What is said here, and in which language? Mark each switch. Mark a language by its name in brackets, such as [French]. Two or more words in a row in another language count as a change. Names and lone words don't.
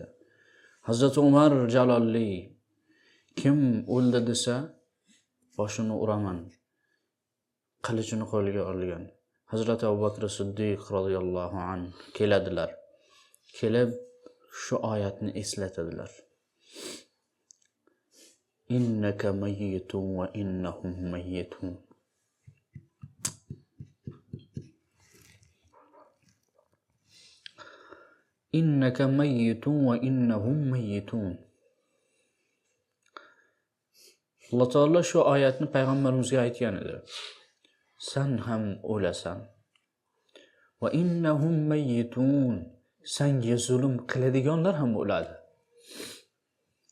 [Uzbek] Hazrat Umar jalolli kim o'ldi desa boshini uraman, qilichini qo'lga olgan. Hazrat Abu Bakr Siddiq [Arabic] رضي الله عنه [Uzbek] keladilar. Kelib shu oyatni eslatadilar. [Arabic] إنك ميت وإنهم ميتون. إنك ميت وإنهم ميتون. [Uzbek] Alloh taolo shu oyatni payg'ambarimizga aytgan edi. Sen ham o'lasan. [Arabic] وإنهم ميتون. [Uzbek] Senga zulm qiladiganlar ham o'ladi.